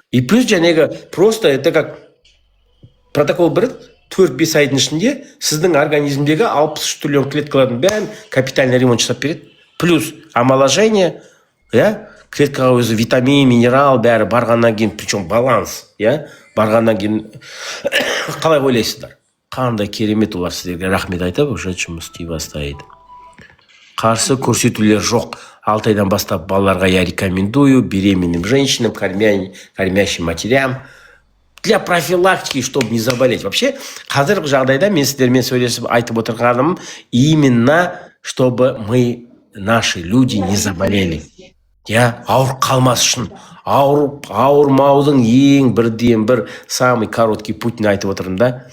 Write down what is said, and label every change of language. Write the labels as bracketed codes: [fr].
[ru] И плюс [kk] жәнегі [ru] просто это как [kk] протокол бір 4-5 айдың ішінде сіздің организмдегі 63 триллион клеткалардың бәрін [ru] капитальный ремонт [kk] жасап береді. [ru] Плюс омоложение, [kk] клеткаға өзі витамин, минерал бәрі барғаннан кейін, [ru] причем баланс, [kk] барғаннан кейін қалай ойлайсыздар? Қандай керемет олар сіздерге рахмет айтып, [ru] уже [kk] жұмыс істей бастайды. Қарсы көрсетулер жоқ. 6 айдан бастап балаларға [ru] я рекомендую беременным женщинам, кормящим матерям для профилактики, чтобы не заболеть. Вообще, [kk] қазіргі жағдайда мен сіздермен сөйлесіп айтып отырғаным [ru] именно, чтобы мы, наши люди, не заболели. [kk] Ауыр қалмас үшін. Ауырмаудың ең бірден бір [ru] самый короткий [kk] путін айтып отырмын да.